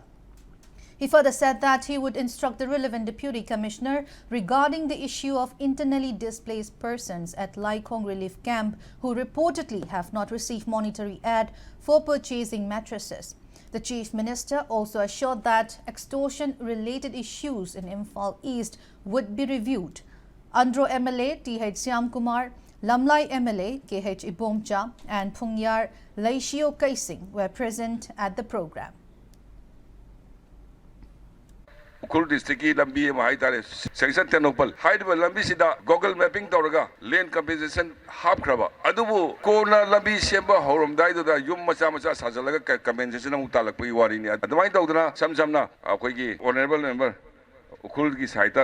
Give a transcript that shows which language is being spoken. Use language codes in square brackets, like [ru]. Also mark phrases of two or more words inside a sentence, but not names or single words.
[en] He further said that he would instruct the relevant Deputy Commissioner regarding the issue of internally displaced persons at Laikong Relief Camp who reportedly have not received monetary aid for purchasing mattresses. The Chief Minister also assured that extortion-related issues in Imphal East would be reviewed. Andro MLA T.H. Syam Kumar, Lamlai MLA K.H. Ibomcha and Phungyar Laishio Kaising were present at the program. [mni] Ukhul district ki lambi ma haitare sanction tenopal haidba lambi sida [en] Google mapping [mni] tawraga lane compensation half kraba adubu kona lambi semba horom dai da yum macha macha sajalaga compensation amu talakpui wari ni adumai tawdana samsamna akoi gi [en] honorable member [mni] ukhul gi saita